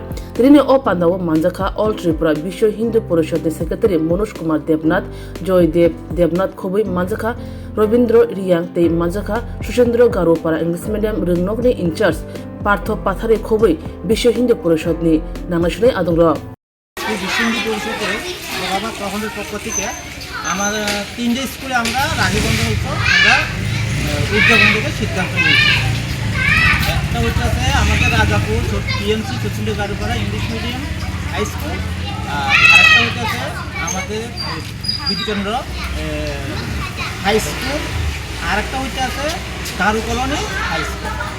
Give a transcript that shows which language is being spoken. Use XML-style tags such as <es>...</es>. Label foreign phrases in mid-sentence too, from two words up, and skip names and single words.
<trp>Trini O Pandawa Manjaka All Tripura Bisho Hindu Poroshot Secretary Monosh Kumar Debnath, Joy Debnath Khobui Manjaka, Robindro Riyang Tei Manjaka, Sushendro Garupara English Medium Ringnogni</trp> <en>in charge,</en> <trp>Partho Pathare Khobui, Bisho Hindu Poroshot ni Nanashre Adungro.</trp> <bn>বিশ্ব হিন্দু পরিষদে বাবা প্রখণ্ডের পক্ষ থেকে আমার তিনটে স্কুলে আমরা রাখি বন্ধন উৎসব আমরা উদযাপন করতে সিদ্ধান্ত নিয়েছি। একটা হচ্ছে আমাদের রাজাপুর পিএমসি চতুর্থ গারুপাড়া ইংলিশ মিডিয়াম হাই স্কুল, আরেকটা হচ্ছে আমাদের বিদ্যকেন্দ্র হাই স্কুল, আরেকটা হচ্ছে গারু কলোনি হাই স্কুল।</bn>